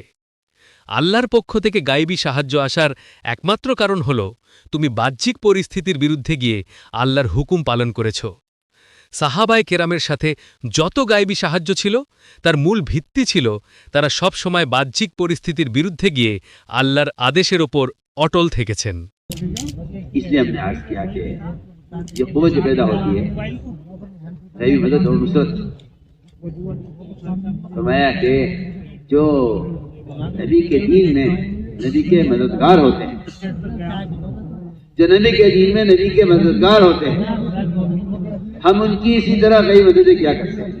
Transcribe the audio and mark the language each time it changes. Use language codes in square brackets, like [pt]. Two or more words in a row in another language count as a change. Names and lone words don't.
[bn] আল্লাহর পক্ষ থেকে গায়েবী সাহায্য আসার একমাত্র কারণ হল তুমি বাহ্যিক পরিস্থিতির বিরুদ্ধে গিয়ে আল্লাহর হুকুম পালন করেছ. সাহাবায়ে কেরামের সাথে যত গায়েবী সাহায্য ছিল তার মূল ভিত্তি ছিল তারা সব সময় বাহ্যিক পরিস্থিতির বিরুদ্ধে গিয়ে আল্লাহর আদেশের ওপর অটল থেকেছেন. [ur] اس لیے ہم نے عرض کیا کہ یہ قوت جو پیدا ہوتی ہے غیبی مدد اور نصرت، فرمایا کہ جو نبی کے دین میں نبی کے مددگار ہوتے ہیں، جو نبی کے دین میں نبی کے مددگار ہوتے ہیں، ہم ان کی اسی طرح غیبی مددیں کیا کرتے ہیں.